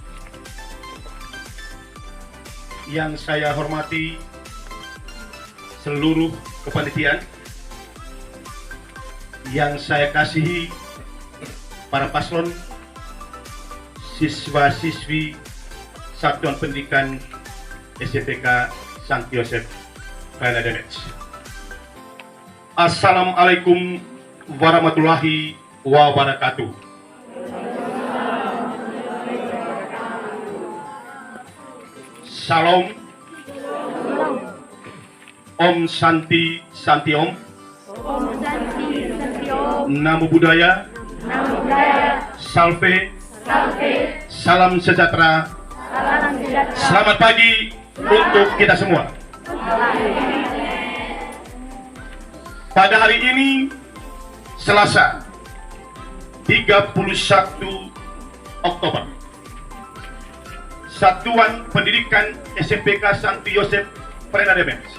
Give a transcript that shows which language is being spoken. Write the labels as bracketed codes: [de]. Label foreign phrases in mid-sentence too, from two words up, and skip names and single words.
[id] yang saya hormati seluruh kepanitiaan, yang saya kasihi para paslon, siswa-siswi Satuan Pendidikan SMPK Santo Yosef Frenemex. [ar] السلام عليكم ورحمة الله وبركاته. [id] Salam. [sa] Om Santi Santi Om. Om Santi Santi Om. [pi] Namo Buddhaya. Namo Buddhaya. [la] Salve. Salve. [id] Salam sejahtera. Salam sejahtera. Selamat pagi untuk kita semua. Pada hari ini, Selasa 31 Oktober, Satuan Pendidikan SMPK Santo Yosef Frenemex